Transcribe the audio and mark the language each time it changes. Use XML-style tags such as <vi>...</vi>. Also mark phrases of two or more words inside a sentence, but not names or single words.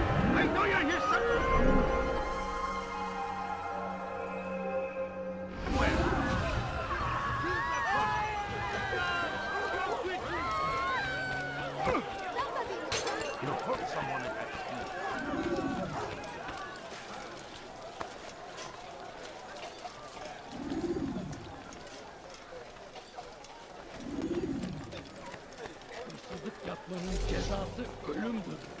<en>I know you're here somewhere! You hurt someone at that speed.</en> <tr>Hırsızlık yapmanın cezası ölümdür.</tr>